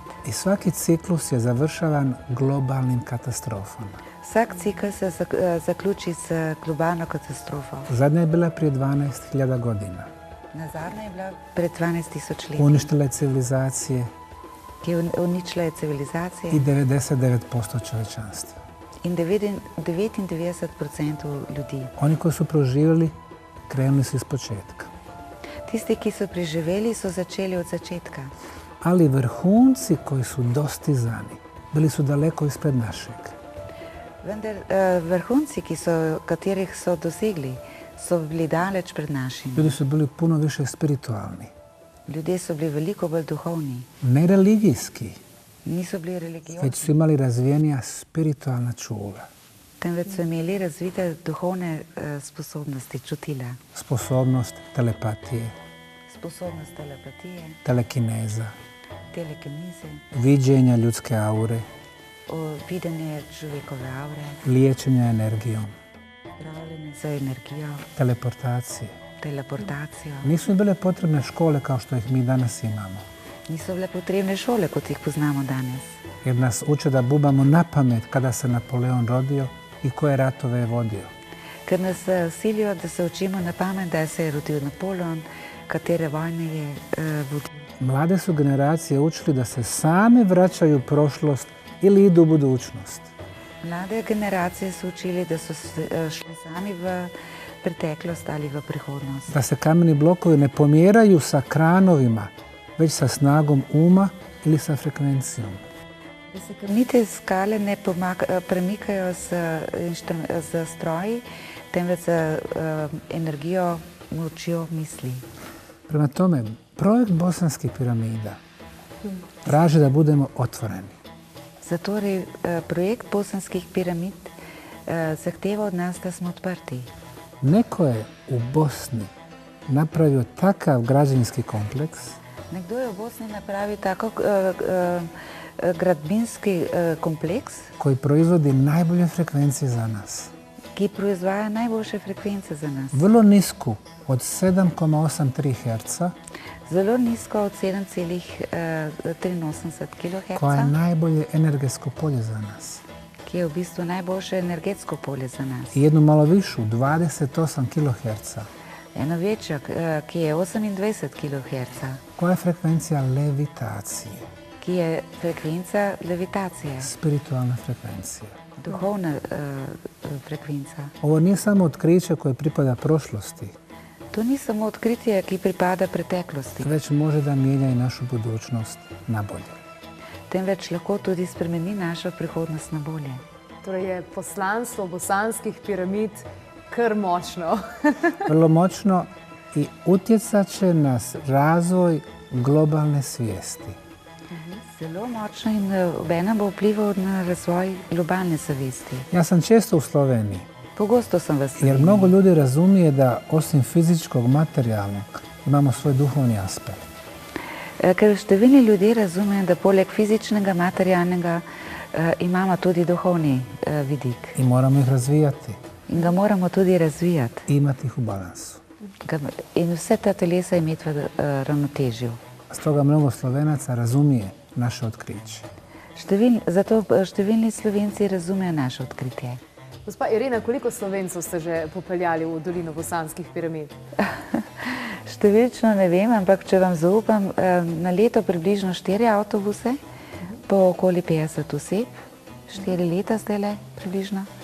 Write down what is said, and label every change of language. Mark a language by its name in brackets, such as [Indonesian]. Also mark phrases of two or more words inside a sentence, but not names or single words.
[Bosnian] I svaki ciklus je završavan globalnim katastrofama. [Slovenian] Vsak cikl se zaključi s globalno katastrofo. [Bosnian] Zadnja je bila prije 12.000 godina. [Slovenian] Nazadnja je bila pred 12.000 leti. [Bosnian] Uništila je civilizacije, [Slovenian] ki je uničila civilizacije [Bosnian] i 99% čovječanstva. [Slovenian] in 99% ljudi. [Bosnian] Oni koji su proživjeli krenuli su iz početka. [Slovenian] Tisti, ki so preživeli, so začeli od začetka. [Bosnian] Ali vrhunci koji su dostizani bili su daleko ispred našeg. [Slovenian] Vendar vrhunci, katerih so dosegli, so bili daleč pred našim. [Bosnian] Ljudi su bili puno više spiritualni. [Slovenian] Ljudje so bili veliko bolj duhovni. [Bosnian] Ne religijski, [Slovenian] Niso bili [Bosnian] već [Slovenian] religiozni, [Bosnian] su imali razvijenija spiritualna čula. [Slovenian] temveč so imeli razvite duhovne sposobnosti, čutila. [Bosnian] Sposobnost telepatije, [Slovenian] Sposobnost telepatije, [Bosnian] telekineza, [Slovenian] telekineze, [Bosnian] viđenja ljudske aure, [Slovenian] videnje človekove aure, [Bosnian] liječenja energijom, [Slovenian] zdravljenje za energijo, [Bosnian] teleportacije. [Slovenian] teleportacijo. [Bosnian] Nisu im bile potrebne škole kao što ih mi danas imamo. [Slovenian] Niso bile potrebne šole, kot jih poznamo danes. [Bosnian] Jer nas uče da bubamo na pamet kada se Napoleon rodio i koje ratove je vodio. [Slovenian] Ker nas silijo, da se učimo na pamet, da se je rodil Napoleon, katere vojne je vodil. [Bosnian] Mlade su generacije učili da se same vraćaju u prošlost ili idu u budućnost. [Slovenian] Mlade generacije so učili, da so šli sami v preteklost ali v prihodnost. [Bosnian] Da se kameni blokovi ne pomjeraju sa kranovima, već sa snagom uma ili sa frekvencijom. [Slovenian] Da se kamnite skale ne premikajo z stroji, temveč z energijo, močjo misli. [Bosnian] Prema tome, projekt bosanskih piramida traži da budemo otvoreni. [Slovenian] Zatorej projekt bosanskih piramid zahteva od nas, da smo odprti. [Bosnian] Neko je u Bosni napravio takav građevinski kompleks [Slovenian] Nekdo je v Bosni napravil tako gradbinski kompleks, [Bosnian] koji proizvodi najbolje frekvencije za nas. [Slovenian] ki proizvaja najboljše frekvence za nas. [Bosnian] Vrlo nisku, od 7,83 Hz, [Slovenian] Zelo nizko od 7,83 [Bosnian] koja je [Slovenian] kHz, [Bosnian] najbolje energetsko polje za nas. [Slovenian] ki je v bistvu najboljše energetsko polje za nas. [Bosnian] I jednu malo višu, 28 kHz, [Slovenian] Eno večjo, ki je 28 kHz, [Bosnian] koja je frekvencija levitacije, [Slovenian] ki je frekvenca levitacije, [Bosnian] spiritualna frekvencija. [Slovenian] duhovna frekvenca. [Bosnian] Ovo nije samo otkriće koje pripada prošlosti, [Slovenian] To ni samo odkritje, ki pripada preteklosti, [Bosnian] već može da mijenja i našu budućnost na bolje. [Slovenian] temveč lahko tudi spremeni našo prihodnost na bolje. Torej je poslanstvo bosanskih piramid kar močno. [Bosnian] Vrlo moćno i utjecat će na razvoj globalne svijesti. [Slovenian] Zelo močno in obenem bo vplival na razvoj globalne zavesti. [Bosnian] Ja sam često u Sloveniji, [Slovenian] Pogosto sem v [Bosnian] jer [Slovenian] Sloveniji, [Bosnian] mnogo ljudi razumije da osim fizičkog, materijalnog, imamo svoj duhovni aspekt. [Slovenian] ker številni ljudje razumejo, da poleg fizičnega, materialnega imamo tudi duhovni vidik [Bosnian] I moramo ih razvijati [Slovenian] in ga moramo tudi razvijati [Bosnian] i imati ih u balansu. [Slovenian] in vse ta telesa imeti v ravnotežju. [Bosnian] Stoga mnogo Slovenaca razumije naše otkriće. [Slovenian] Zato številni Slovenci razumejo naše odkritje. Gospa Irena, koliko Slovencev ste že popeljali v dolino bosanskih piramid? Številčno ne vem, ampak če vam zaupam, na leto približno 4 avtobuse, po okoli 50 oseb, 4 leta zdaj le približno.